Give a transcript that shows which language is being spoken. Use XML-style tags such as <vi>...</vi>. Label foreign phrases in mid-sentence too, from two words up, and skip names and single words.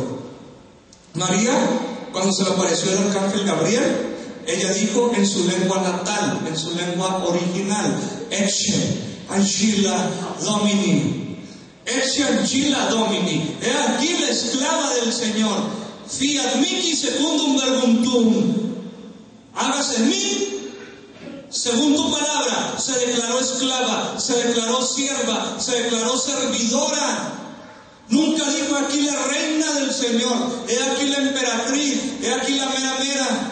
<es>María, cuando se le apareció el arcángel Gabriel, ella dijo en su lengua natal, en su lengua original,</es> <la>Ecce Ancilla Domini, Ecce Ancilla Domini,</la> <es>he aquí la esclava del Señor.</es> <la>Fiat mihi secundum verbum tuum.</la> <es>Hágase en mí según tu palabra. Se declaró esclava, se declaró sierva, se declaró servidora. Nunca dijo aquí la reina del Señor, he aquí la emperatriz, he aquí la mera.</es>